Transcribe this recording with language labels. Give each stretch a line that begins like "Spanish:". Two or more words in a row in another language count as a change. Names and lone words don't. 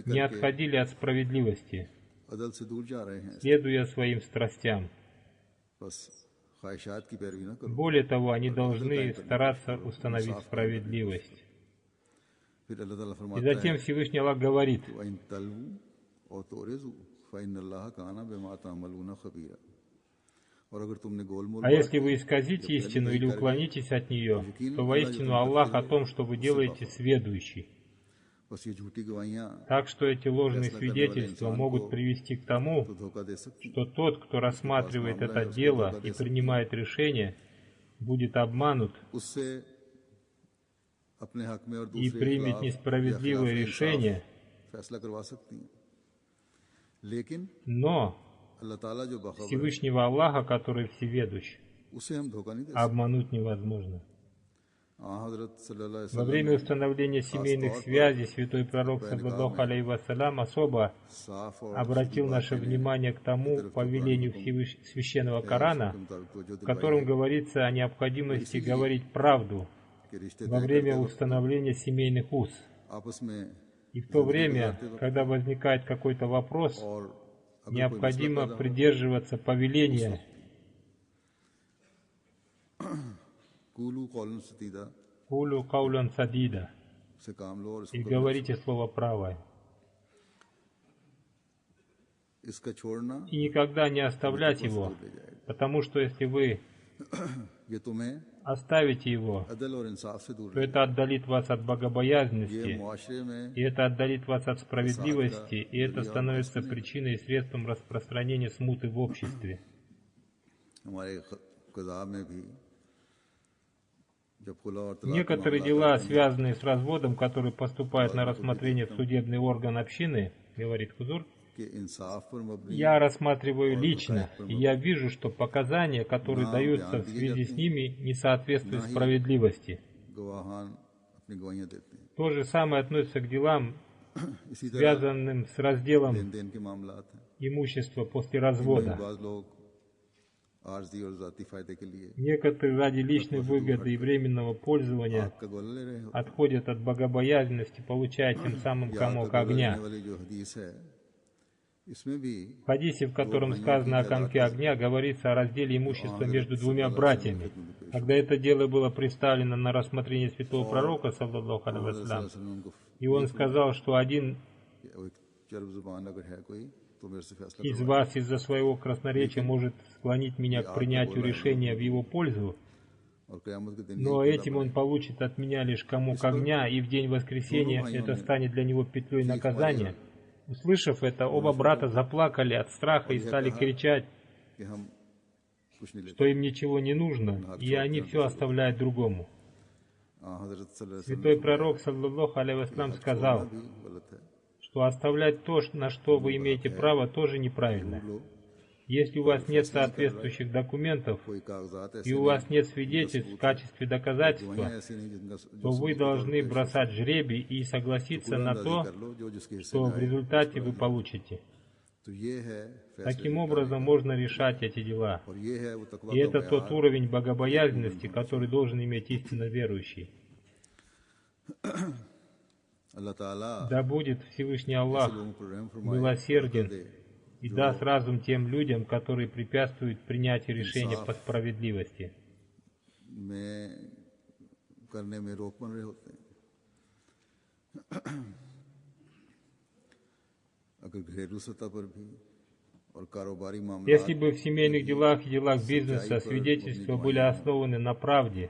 Russian: не
Urdu: करके
Russian: отходили от справедливости,
Urdu: عدل سے دور جا رہے ہیں.
Russian: следуя своим страстям.
Urdu: بس خواہشات کی پیروی نہ کرو.
Russian: Более того, они должны стараться установить справедливость.
Urdu: پھر اللہ تعالیٰ
Russian: И
Urdu: फरमाता
Russian: затем
Urdu: है
Russian: Всевышний Аллах говорит,
Arabic: وإن تلووا أو تعرضوا فإن الله كان بما تعملون خبيرا.
Urdu: اور اگر تم نے گول مول
Russian: а если вы исказите истину или уклонитесь от нее, то воистину Аллах о том, что вы делаете, сведущий.
Urdu: بس یہ جھوٹی گواہیاں
Russian: Так что эти ложные свидетельства могут привести к тому,
Urdu: تو دھوکا دے سکتی
Russian: что тот, кто рассматривает это дело и принимает решение, будет обманут
Urdu: اس سے اپنے حق میں اور
Russian: и
Urdu: दूसरे
Russian: примет
Urdu: खिलाफ
Russian: несправедливое
Urdu: یا خلاف
Russian: решение,
Urdu: فیصلہ کروا سکتی ہیں۔ لیکن
Russian: но
Urdu: اللہ تعالیٰ جو باخبر ہے
Russian: Всевышнего Аллаха, который всеведущ,
Urdu: اسے ہم دھوکا نہیں دے سکتے.
Russian: обмануть невозможно.
Arabic: हज़रत صلى الله عليه
Russian: Во время установления семейных связей святой пророк,
Arabic: صلى الله عليه وسلم,
Russian: особо
Urdu: صاف اور
Russian: обратил наше внимание к тому повелению священного Корана, в котором говорится о необходимости говорить правду
Urdu: کے رشتے
Russian: во время установления семейных уз.
Urdu: آپس میں
Russian: И в то время, когда возникает какой-то вопрос,
Urdu: और
Russian: необходимо придерживаться повеления
Arabic: قولوا قولا سديدا «قولوا قولا سديدا»
Urdu: سے کام لو اور
Russian: и
Urdu: इसको
Russian: говорите слово правое.
Urdu: اس کا چھوڑنا
Russian: И никогда не оставлять его,
Urdu: لے جائے گا.
Russian: потому что если вы
Urdu: یہ تمہیں
Russian: оставите его,
Urdu: عدل اور انصاف سے دور
Russian: то это отдалит вас от
Urdu: ये
Russian: богобоязненности,
Urdu: معاشرے میں
Russian: и это отдалит вас от справедливости, и это становится причиной и средством распространения смуты в обществе.
Urdu: ہمارے قضا میں بھی جب خلع اور طلاق
Russian: Некоторые дела, связанные с разводом, которые поступают на рассмотрение в судебный орган общины, говорит Хузур,
Urdu: کے انصاف پر مبنی
Russian: я рассматриваю лично, и я вижу, что показания, которые даются в связи с ними, не соответствуют справедливости.
Urdu: گواہان اپنی گواہیاں دیتے ہیں.
Russian: То же самое относится к делам,
Urdu: اسی طرح
Russian: связанным с разделом
Urdu: لین دین کے معاملات ہیں.
Russian: имущества после
Urdu: इनमें
Russian: развода.
Urdu: بعض لوگ عارضی اور ذاتی فائدے کے لیے
Russian: Некоторые ради личной выгоды и временного пользования
Urdu: آگ کا گولا لے رہے ہوتے
Russian: отходят от богобоязненности, получая тем самым
Urdu: ہیں۔ یا
Russian: комок
Urdu: آگ کا گولا
Russian: огня.
Urdu: لینے والی جو حدیث ہے اس میں بھی
Russian: В хадисе, в котором сказано о комке огня, говорится о разделе имущества между двумя братьями. Когда это дело было представлено на рассмотрение святого пророка,
Arabic: صلى الله عليه وسلم,
Urdu: उनको
Russian: и он сказал, что один
Urdu: ایک چرب زبان اگر ہے کوئی تو میرے سے فیصلہ
Russian: из вас из-за своего красноречия может склонить меня к принятию решения в его пользу,
Urdu: اور قیامت کے دن
Russian: но этим он получит от меня лишь комок огня, и в день воскресения это станет для него петлей наказания. Услышав это, оба брата заплакали от страха и стали кричать,
Urdu: کہ ہم کچھ نہیں لیتے.
Russian: что им ничего не нужно, и они все оставляют другому.
Arabic: हज़रत صلى الله عليه
Russian: Святой пророк,
Arabic: صلى الله عليه وسلم,
Russian: сказал,
Urdu: وسلم بھی غلط ہے.
Russian: что оставлять то, на что вы имеете право, тоже неправильно.
Urdu: लोग
Russian: Если у вас нет соответствующих документов,
Urdu: کوئی کاغذات ایسے
Russian: и у вас нет свидетельств в качестве доказательства,
Urdu: گواہیاں ایسی نہیں جن کا
Russian: то вы должны бросать жребий и согласиться на то,
Urdu: کر لو جو جس کے حصے
Russian: что в результате вы получите.
Urdu: تو یہ ہے فیصلے
Russian: Таким образом можно решать эти дела.
Urdu: اور یہ ہے وہ تقویٰ
Russian: И
Urdu: का
Russian: это тот
Urdu: बयान
Russian: уровень богобоязненности, который должен иметь истинно верующий.
Urdu: اللہ تعالیٰ
Russian: Да будет Всевышний Аллах
Urdu: لوگوں پر رحم فرمائے
Russian: милосерден и даст разум тем людям, которые препятствуют принятию решения по справедливости.
Urdu: میں کرنے میں روک بن رہے ہوتے ہیں. اگر گھریلو سطح پر بھی اور کاروباری معاملہ
Russian: Если бы в семейных делах и делах бизнеса свидетельства были основаны на правде